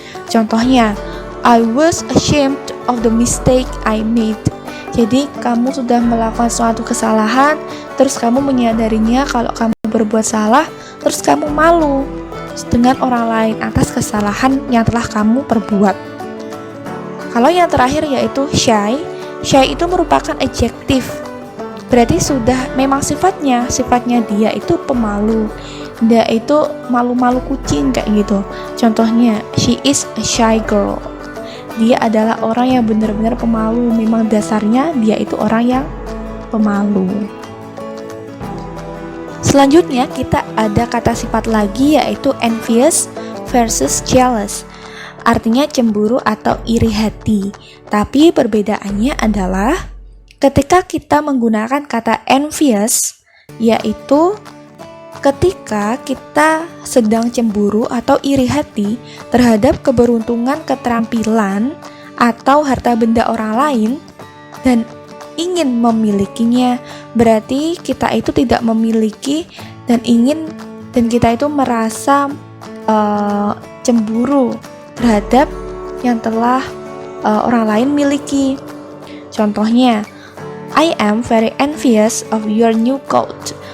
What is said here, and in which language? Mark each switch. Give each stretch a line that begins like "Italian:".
English: Contohnya, I was ashamed of the mistake I made.
Indonesian: Jadi kamu sudah melakukan suatu kesalahan, terus kamu menyadarinya kalau kamu berbuat salah, terus kamu malu dengan orang lain atas kesalahan yang telah kamu perbuat. Kalau yang terakhir yaitu shy. Shy itu merupakan adjektif. Berarti sudah memang sifatnya dia itu pemalu. Dia itu malu-malu kucing kayak gitu.
English: Contohnya, she is a shy girl.
Indonesian: Dia adalah orang yang benar-benar pemalu. Memang dasarnya dia itu orang yang pemalu. Selanjutnya kita ada kata sifat lagi yaitu envious versus jealous. Artinya cemburu atau iri hati. Tapi perbedaannya adalah ketika kita menggunakan kata envious, yaitu ketika kita sedang cemburu atau iri hati terhadap keberuntungan, keterampilan, atau harta benda orang lain dan ingin memilikinya, berarti kita itu tidak memiliki dan kita itu merasa cemburu terhadap yang telah orang lain miliki.
English: Contohnya, I am very envious of your new coat.